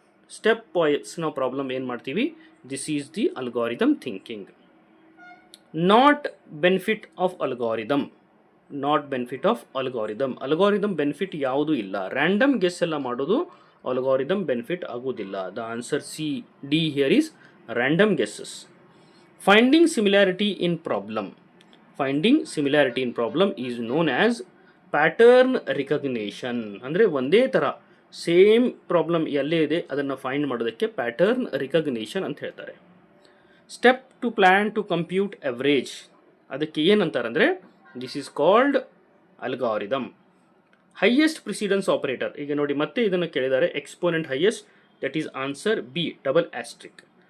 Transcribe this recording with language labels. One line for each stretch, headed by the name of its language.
Kannada: Step voice ನಾವು problem ಏನು ಮಾಡ್ತೀವಿ,
English: This is the algorithm thinking. Not benefit of algorithm. Not benefit of algorithm.
Kannada: Algorithm benefit ಯಾವುದೂ ಇಲ್ಲ. Random guess ಎಲ್ಲ ಮಾಡೋದು ಅಲ್ಗಾರಿದಮ್ ಬೆನಿಫಿಟ್ ಆಗೋದಿಲ್ಲ.
English: The answer C D here is random guesses. Finding similarity in problem. Finding similarity in problem is known as pattern recognition.
Kannada: ಅಂದರೆ ಒಂದೇ ಥರ same problem ಎಲ್ಲೇ ಇದೆ ಅದನ್ನು ಫೈಂಡ್ ಮಾಡೋದಕ್ಕೆ ಪ್ಯಾಟರ್ನ್ ರಿಕಗ್ನಿಷನ್ ಅಂತ ಹೇಳ್ತಾರೆ.
English: Step two plan to compute average.
Kannada: ಅದಕ್ಕೆ ಏನಂತಾರೆ ಅಂದರೆ
English: This is called algorithm. Highest precedence operator,
Kannada: ಈಗ ನೋಡಿ ಮತ್ತೆ ಇದನ್ನು ಕೇಳಿದ್ದಾರೆ,
English: Exponent highest, that is answer B, double asterisk.